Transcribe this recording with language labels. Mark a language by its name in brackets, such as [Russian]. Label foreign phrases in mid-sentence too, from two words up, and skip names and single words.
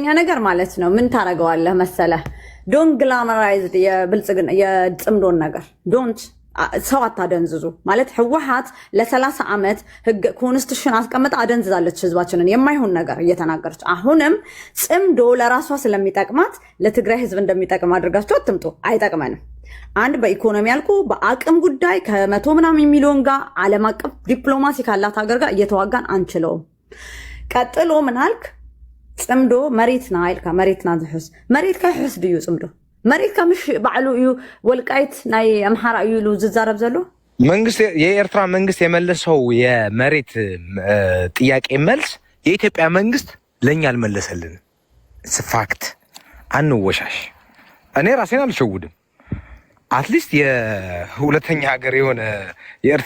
[Amharic] ነገር ማለት ነው ምን ታረገዋለህ መሰለህ? [English] don't glamorize [Amharic] የብልጽግና የጽምዶን ነገር ዶንት ሰው አታደንዝዙ ማለት ህወሓት ለ30 ዓመት ህግ ኮንስቲቱሽን አስቀምጣ አደንዝዛለች ህዝባችንን የማይሆን ነገር እየተናገረች። አሁንም ጽምዶ ለራሷ ስለሚጠቅማት ለትግራይ ህዝብ እንደሚጠቅም አድርጋችሁ አትምጡ። አይጠቅመንም። አንድ በኢኮኖሚ ያልኩ በአቅም ጉዳይ ከ100 ምናምን ሚሊዮን ጋር ዓለም አቀፍ ዲፕሎማሲ ካላት ሀገር ጋር እየተዋጋን አንችለውም። ቀጥሎ ምን አልክ? [Tigrinya] ጽምዶ መሬትና አይልካ መሬትና ዝሕስ መሬት ከሕስ ድዩ ጽምዶ መሬት ከምሽ ባዕሉ እዩ ወልቃይት ናይ አምሓራ እዩ ሉ ዝዛረብ ዘሎ [Amharic] መንግስት የኤርትራ መንግስት የመለሰው የመሬት ጥያቄ መልስ የኢትዮጵያ መንግስት ለኛ አልመለሰልን። ፋክት አንወሻሽ። እኔ ራሴን አልሸውድም። [English] at least [Amharic] የሁለተኛ ሀገር የሆነ የኤርትራ